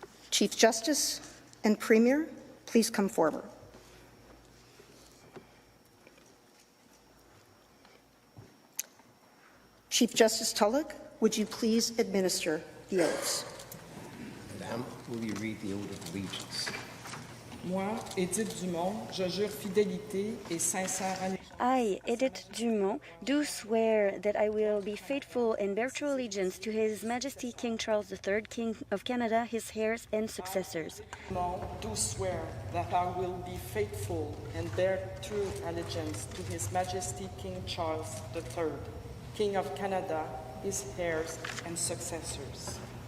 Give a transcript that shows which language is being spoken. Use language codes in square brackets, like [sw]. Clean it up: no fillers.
[en] Chief Justice and Premier, please come forward. Chief Justice Tulloch, would you please administer the oaths? Madame, will you read the oath of allegiance? [fr] Moi, Edith Dumont, je jure fidélité et sincère allégeance [en] I, Edith Dumont, do swear that I will be faithful and bear true allegiance to His Majesty King Charles III, King of Canada, his heirs and successors. I do swear that I will be faithful and bear true allegiance to His Majesty King Charles III, King of Canada, his heirs and successors.